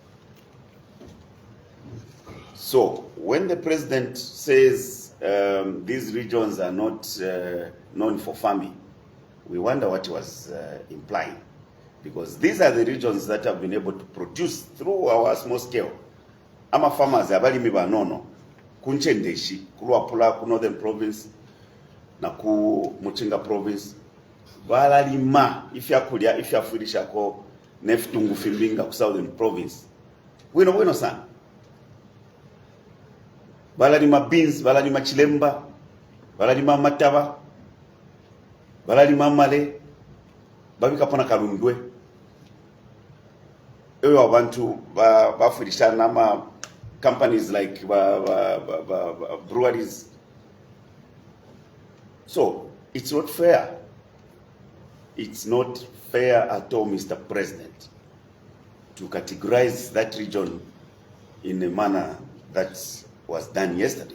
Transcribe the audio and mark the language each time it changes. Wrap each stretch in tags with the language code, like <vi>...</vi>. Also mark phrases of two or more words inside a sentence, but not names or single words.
<en>So when the president says these regions are not known for farming, we wonder what he was implying, because these are the regions that have been able to produce through our small scale.</en> <bem>Ama farmers abalimi banono kunchendeshi kulwapula ku northern province na ku Muchinga province balalima ifyakulya ifyafurishako nefitungu fimbinga ku southern province bwino sana. Balalima beans, balalima chilemba, balalima mataba, balalima male, babika pona kalundwe. Eyo abantu bafurisha nama</bem> <en>companies like breweries. So it's not fair. It's not fair at all, Mr. President, to categorize that region in a manner that was done yesterday.</en>